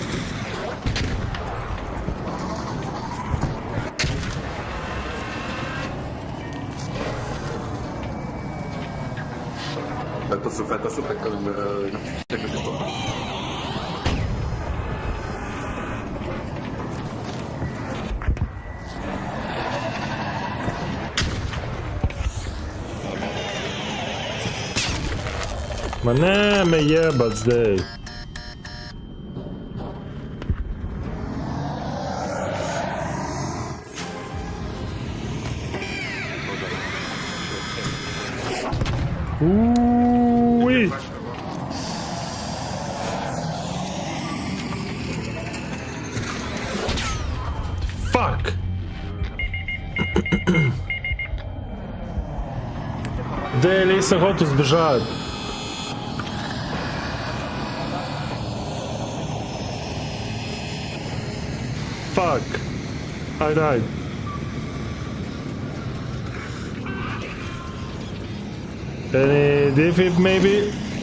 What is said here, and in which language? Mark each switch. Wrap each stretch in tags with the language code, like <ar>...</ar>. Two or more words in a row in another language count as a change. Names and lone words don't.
<fr>Fais attention, fais quand même une petite à côté de toi.</fr> <sl>Ma ne me jebat zdaj. Uj. Fuck. Dej, nisem hotel zbežati. Fuck.</sl> <en>I died. Any defib maybe?</en>